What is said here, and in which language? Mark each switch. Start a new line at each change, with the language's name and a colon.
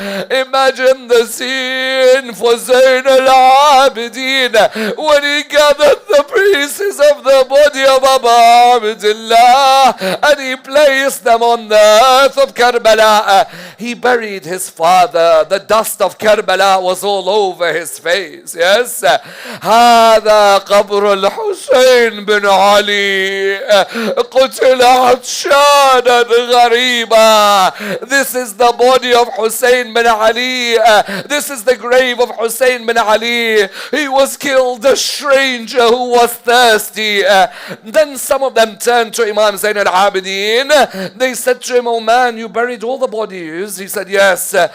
English: Imagine the scene for Zayn al-Abidin when he gathered the pieces of the body of Abu Abdullah and he placed them on the earth of Karbala. He buried his father. The dust of Karbala was all over his face.
Arabic: Yes, هذا قبر الحسين بن علي قتل عطشانا غريبا.
English: This is the body of Hussein bin Ali. This is the grave of Hussein bin Ali. He was killed, a stranger who was thirsty. Then some of them turned to Imam Zayn al-Abidin. They said to him, oh man, you buried all the bodies. He said, yes.